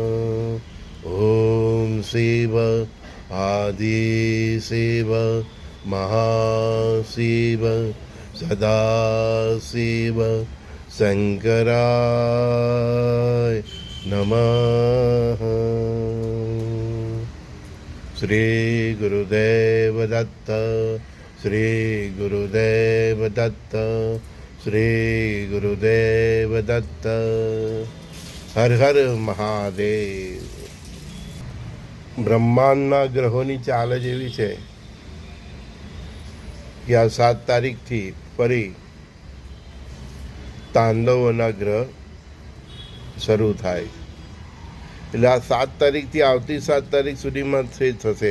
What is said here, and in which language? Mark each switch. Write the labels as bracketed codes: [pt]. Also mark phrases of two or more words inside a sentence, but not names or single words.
[sa] ओम शिव आदि शिव महाशिव सदाशिव शंकराय नमः। श्री गुरुदेव दत्त। श्री गुरुदेव दत्त। श्री गुरुदेव दत्त। हर हर महादेव। [gu] બ્રહ્માંડના ગ્રહોની ચાલ જ એવી છે કે આ 7 તારીખથી ફરી તાંડવોના ગ્રહ શરૂ થાય, એટલે આ 7 તારીખથી આવતી 7 તારીખ સુધીમાં થશે.